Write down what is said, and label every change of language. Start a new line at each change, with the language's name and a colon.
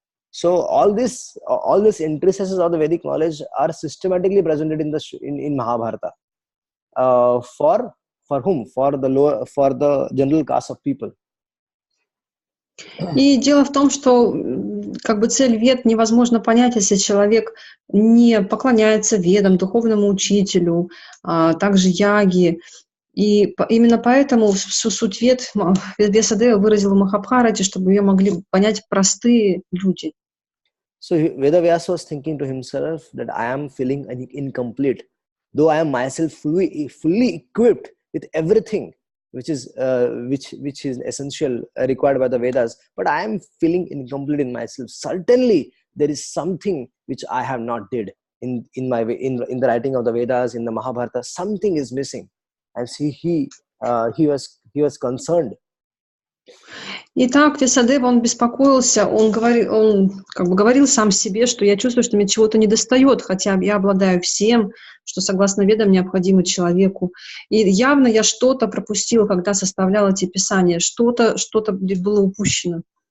English: So all these intricacies of the Vedic knowledge are systematically presented in Mahabharata. For whom? For the general class of people.
Russian: И дело в том, что цель Вед невозможно понять, если человек не поклоняется Ведам, духовному учителю, также яге. И именно поэтому суть Вед Вьясадева выразил в Махабхарате, чтобы ее могли понять простые люди.
English: So Veda Vyasa was thinking to himself that I am feeling incomplete, though I am myself fully equipped with everything which is essential, required by the Vedas, but I am feeling incomplete in myself. Certainly there is something which I have not did in the writing of the Vedas, in the Mahabharata. Something is missing, and he was concerned.
Russian: Итак, Вьясадева, он беспокоился, он говорил сам себе, что я чувствую, что мне чего-то недостает, хотя я обладаю всем, что согласно Ведам необходимо человеку. И явно я что-то пропустила, когда составляла эти писания, что-то было упущено.